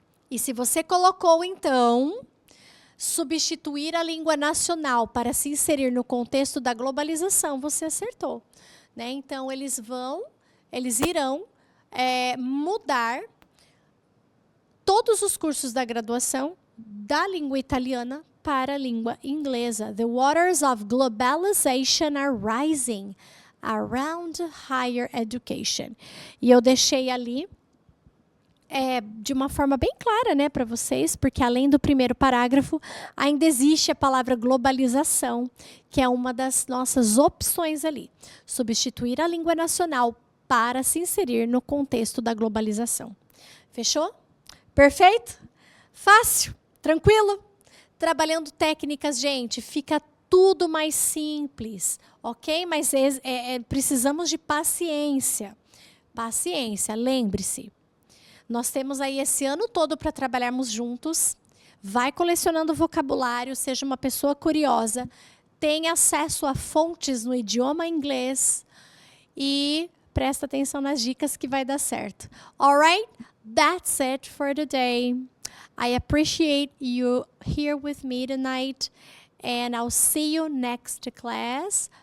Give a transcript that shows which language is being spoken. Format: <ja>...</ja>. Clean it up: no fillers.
<pt>E se você colocou, então, substituir a língua nacional para se inserir no contexto da globalização, você acertou. Né? Então, eles irão mudar todos os cursos da graduação da língua italiana para a língua inglesa.</pt> <en>The waters of globalization are rising around higher education.</en> <pt>E eu deixei ali de uma forma bem clara, né, para vocês, porque além do primeiro parágrafo, ainda existe a palavra globalização, que é uma das nossas opções ali. Substituir a língua nacional para se inserir no contexto da globalização. Fechou? Perfeito? Fácil? Tranquilo? Trabalhando técnicas, gente, fica tudo mais simples, ok? Mas precisamos de paciência. Paciência, lembre-se. Nós temos aí esse ano todo para trabalharmos juntos. Vai colecionando vocabulário, seja uma pessoa curiosa, tenha acesso a fontes no idioma inglês e presta atenção nas dicas que vai dar certo.</pt> <en>Alright? That's it for today. I appreciate you here with me tonight. And I'll see you next class.</en>